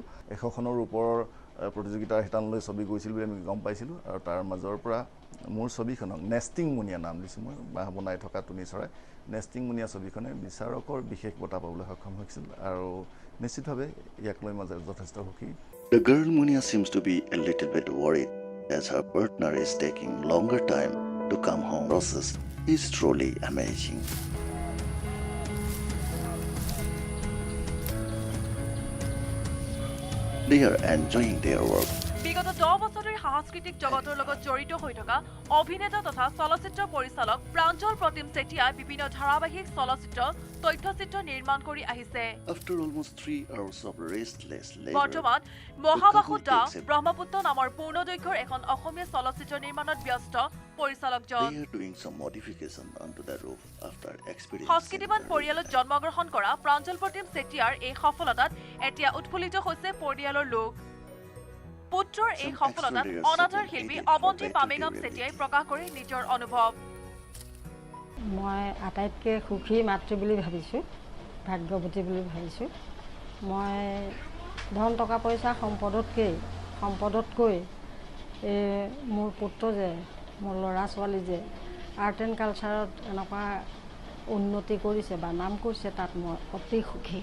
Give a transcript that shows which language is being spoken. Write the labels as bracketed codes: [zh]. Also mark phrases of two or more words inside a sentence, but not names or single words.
[as] 100খনৰ ওপৰৰ প্ৰতিযোগিতাৰ শিতানলৈ ছবি গৈছিল বুলি আমি গম পাইছিলোঁ। আৰু তাৰ মাজৰ পৰা মোৰ ছবিখনক নেষ্টিং মুনিয়া নাম দিছোঁ মই, বাঁহ বনাই থকা টুনি চৰাই। নেষ্টিং মুনিয়া ছবিখনে বিচাৰকৰ বিশেষ বঁটা পাবলৈ সক্ষম হৈছিল আৰু নিশ্চিতভাৱে ইয়াক লৈ মই যথেষ্ট সুখী। [en] The girl Munia seems to be a little bit worried as her partner is taking longer time to come home. Process is truly amazing. They are enjoying their work. [as] বিগত 10 বছৰ ধৰি সাংস্কৃতিক জগতৰ লগত জড়িত হৈ থকা অভিনেতা তথা চলচ্চিত্ৰ পৰিচালক প্ৰাঞ্জল প্ৰতিম চেতিয়াই বিভিন্ন ধাৰাবাহিক চলচ্চিত্ৰ তথ্যচিত্ৰ নিৰ্মাণ কৰি আহিছে। [en] After almost 3 hours of restless labor, [as] বৰ্তমান মহাবাহু দা ব্ৰহ্মপুত্ৰ নামৰ পূৰ্ণদৈৰ্ঘ্যৰ এখন অসমীয়া চলচ্চিত্ৰ নিৰ্মাণত ব্যস্ত পৰিচালকজন। [en] they are doing some modification onto the roof after experiencing [as] সংস্কৃতিবান পৰিয়ালত জন্মগ্ৰহণ কৰা প্ৰাঞ্জল প্ৰতিম চেতিয়াৰ এই সফলতাত এতিয়া উৎফুল্লিত হৈছে পৰিয়ালৰ লোক। পুত্ৰৰ এই সফলতাত অনাথাৰ শিল্পী অৱন্তী পামেগাম চেতিয়াই প্ৰকাশ কৰে নিজৰ অনুভৱ। মই আটাইতকৈ সুখী মাতৃ বুলি ভাবিছোঁ, ভাগ্যৱতী বুলি ভাবিছোঁ। মই ধন টকা পইচা সম্পদতকৈ মোৰ পুত্ৰ যে, মোৰ ল'ৰা ছোৱালী যে [en] art and culture [as] এনেকুৱা উন্নতি কৰিছে বা নাম কৰিছে, তাত মই অতি সুখী।